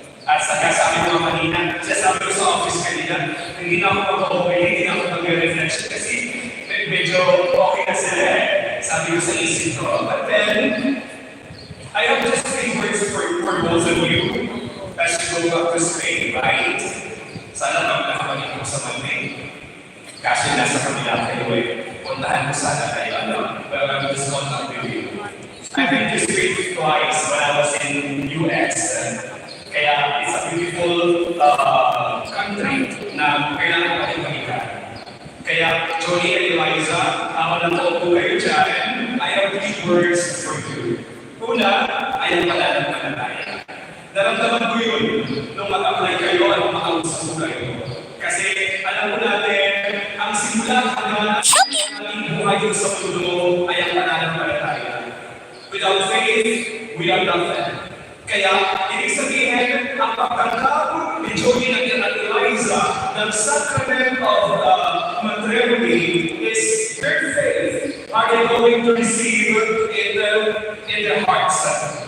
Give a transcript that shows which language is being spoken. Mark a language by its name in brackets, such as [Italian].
[Filipino] At saka sabi ko kanina, sabi ko sa office kanina, hindi na ako mag-okay, hindi na ako mag-reflection kasi medyo okay na sila eh. Sabi ko sa isip ko. [English] But then, I have just 3 words for both of you as you go back to Spain, right? [Filipino] Sana magkakapalit ko sa Monday. Kasi nasa kabila kayo eh. Puntahan mo sana kayo, [English] well, I'm just contact with you. I've been to Spain twice when I was in US. [Filipino] Kaya [English] it's a beautiful country [Filipino] na kailangan natin balikan. Kaya, Johnny and Eliza, ako lang po kayo dyan, [English] I have 3 words for you. [Filipino] Una, ay ang pananampalataya. Naramdaman ko yun nung mag-apply kayo at makausap ko kayo. Kasi alam mo natin, ang simula hanggang ang buhay sa mundo ay ang pananampalataya. [English] Without faith, we are nothing. [Filipino] Kaya, ibig sabihin, ang pagtanggap ni Johnny at Eliza ng sacrament of matrimony [English] is their faith. Are they going to receive in their hearts?